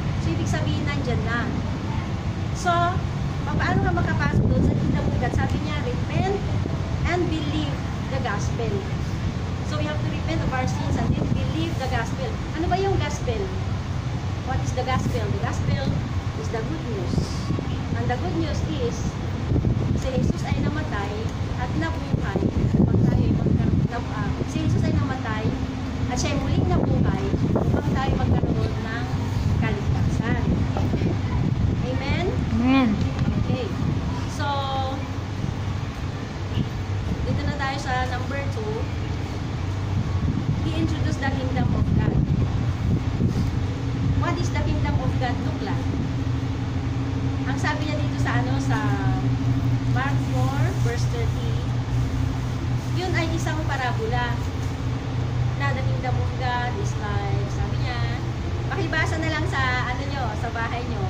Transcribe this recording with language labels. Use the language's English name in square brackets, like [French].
[Filipino] So, ibig sabihin, nandyan na. So, paano ka makapasok doon sa [English] kingdom of God? [Filipino] Sabi niya, [English] repent and believe the gospel. So, we have to repent of our sins and then believe the gospel. [Filipino] Ano ba yung gospel? [English] What is the gospel? The gospel is the good news. And the good news is, [Filipino] si Jesus ay namatay at nabuhay upang tayo ay si Jesus ay namatay at siya ay muling nabuhay upang tayo magkaroon ng kaligtasan. Amen? Amen. Okay. So, dito na tayo sa number 2. [English] He introduced the kingdom of God. What is the kingdom of God look like? [Filipino] Ang sabi niya dito sa Mark 4 verse 30, yun ay isang parabola na [English] the kingdom of God is like, [Filipino] sabi niya, pakibasa na lang sa sa bahay nyo.